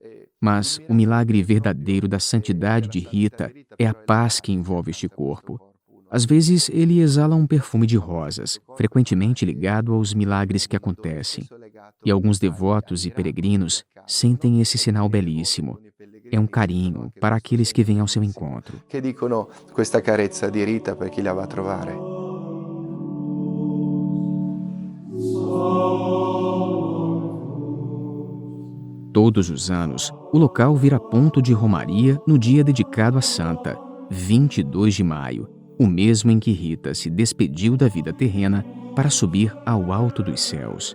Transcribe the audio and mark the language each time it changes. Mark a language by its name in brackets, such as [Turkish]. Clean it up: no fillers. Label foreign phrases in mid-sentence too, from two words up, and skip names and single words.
[Portuguese] Mas o milagre verdadeiro da santidade de Rita é a paz que envolve este corpo. Às vezes, ele exala um perfume de rosas, frequentemente ligado aos milagres que acontecem. E alguns devotos e peregrinos sentem esse sinal belíssimo. É um carinho para aqueles que vêm ao seu encontro. [Italian] Che dicono questa carezza di Rita per chi la va a trovare. [Portuguese] Todos os anos, o local vira ponto de romaria no dia dedicado à santa, 22 de maio, o mesmo em que Rita se despediu da vida terrena para subir ao alto dos céus.